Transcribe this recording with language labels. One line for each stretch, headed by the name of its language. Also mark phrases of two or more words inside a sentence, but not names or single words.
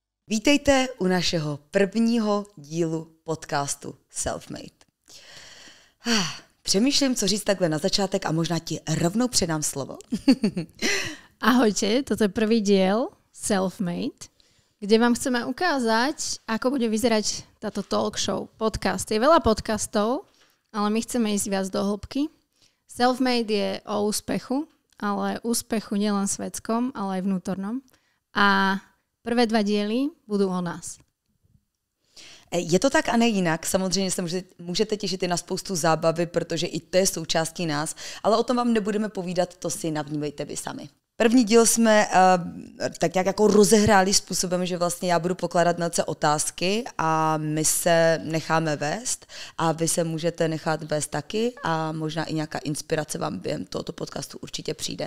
Czech: Vítejte u našeho prvního dílu podcastu Selfmade. Přemýšlím, co říct takhle na začátek a možná ti rovnou předám slovo.
Slovak: Ahojte, toto je prvý diel Selfmade, kde vám chceme ukázať, ako bude vyzerať táto
English: talk show,
Slovak: podcast. Je veľa podcastov, ale my chceme ísť viac do hĺbky. Selfmade je o úspechu, ale úspechu nielen svetskom, ale aj vnútornom. A prvé 2 diely budú o nás.
Czech: Je to tak a ne jinak. Samozřejmě se můžete těšit i na spoustu zábavy, protože i to je součástí nás, ale o tom vám nebudeme povídat, to si navnímejte vy sami. První díl jsme tak nějak jako rozehráli způsobem, že vlastně já budu pokládat Nelce otázky a my se necháme vést a vy se můžete nechat vést taky a možná i nějaká inspirace vám během tohoto podcastu určitě přijde.